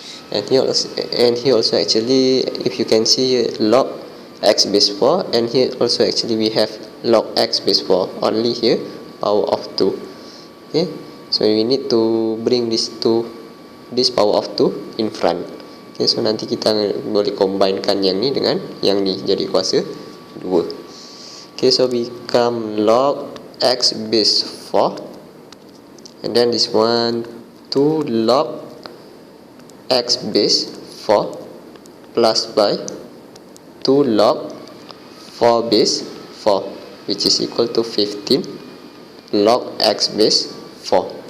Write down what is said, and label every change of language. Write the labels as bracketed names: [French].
[English] And here also actually, if you can see here, log x base 4, and here also actually we have log x base 4, only here power of 2. Okay, so we need to bring this power of 2 in front. [Malay] Okay, so nanti kita boleh combinekan yang ni dengan yang ni jadi kuasa 2. [English] Okay, so become log x base 4, and then this one 2 log x base 4 plus by 2 log 4 base 4, which is equal to 15 log x base 4.